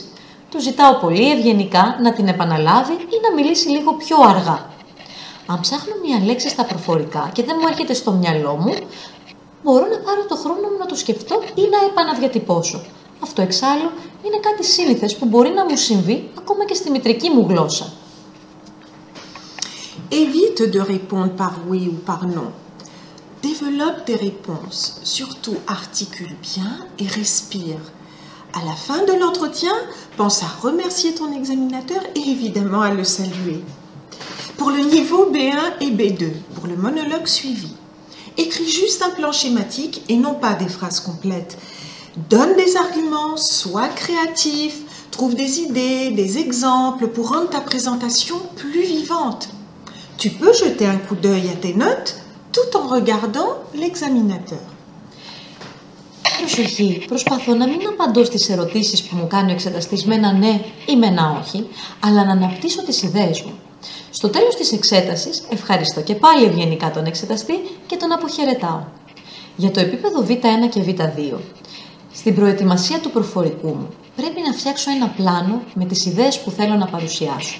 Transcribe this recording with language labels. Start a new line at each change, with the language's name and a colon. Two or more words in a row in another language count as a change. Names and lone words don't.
Greek: Του ζητάω πολύ ευγενικά να την επαναλάβει ή να μιλήσει λίγο πιο αργά. Αν ψάχνω μια λέξη στα προφορικά και δεν μου έρχεται στο μυαλό μου, μπορώ να πάρω το χρόνο μου να το σκεφτώ ή να επαναδιατυπώσω. Αυτό εξάλλου είναι κάτι σύνηθες που μπορεί να μου συμβεί ακόμα και στη μητρική μου γλώσσα.
French: Évite de répondre par oui ou par non. Développe tes réponses. Surtout, articule bien et respire. À la fin de l'entretien, pense à remercier ton examinateur et évidemment à le saluer. Pour le niveau B1 et B2, pour le monologue suivi, écris juste un plan schématique et non pas des phrases complètes. Donne des arguments, sois créatif, trouve des idées, des exemples pour rendre ta présentation plus vivante. Tu peux jeter un coup d'œil à tes notes tout en regardant l'examinateur.
Greek: Προσοχή, προσπαθώ να μην απαντώ στις ερωτήσεις που μου κάνει ο εξεταστής με ένα ναι ή με ένα όχι, αλλά να αναπτύσσω τις ιδέες μου. Στο τέλος της εξέτασης, ευχαριστώ και πάλι ευγενικά τον εξεταστή και τον αποχαιρετάω. Για το επίπεδο Β1 και Β2, στην προετοιμασία του προφορικού μου, πρέπει να φτιάξω ένα πλάνο με τις ιδέες που θέλω να παρουσιάσω.